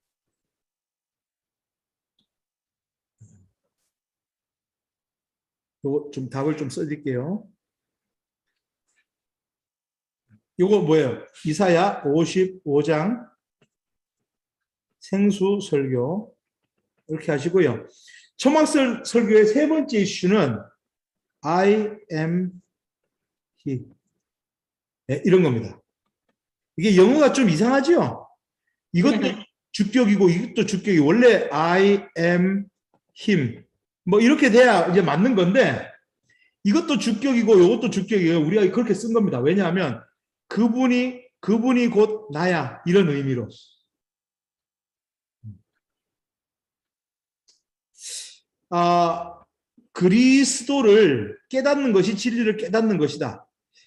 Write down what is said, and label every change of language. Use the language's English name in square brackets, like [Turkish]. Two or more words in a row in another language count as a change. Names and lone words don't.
[Korean] 요거 좀 답을 좀 써드릴게요. 요거 뭐예요? 이사야 55장 생수 설교 이렇게 하시고요. 초막절 설교의 세 번째 이슈는 [English] I am he. [Korean] 네, 이런 겁니다. 이게 영어가 좀 이상하죠? 이것도 주격이고 이것도 주격이고 원래 [English] I am him [Korean] 뭐 이렇게 돼야 이제 맞는 건데 이것도 주격이고 이것도 주격이에요. 우리가 그렇게 쓴 겁니다. 왜냐하면 그분이 곧 나야 이런 의미로. 그리스도를 깨닫는 것이 진리를 깨닫는 것이다.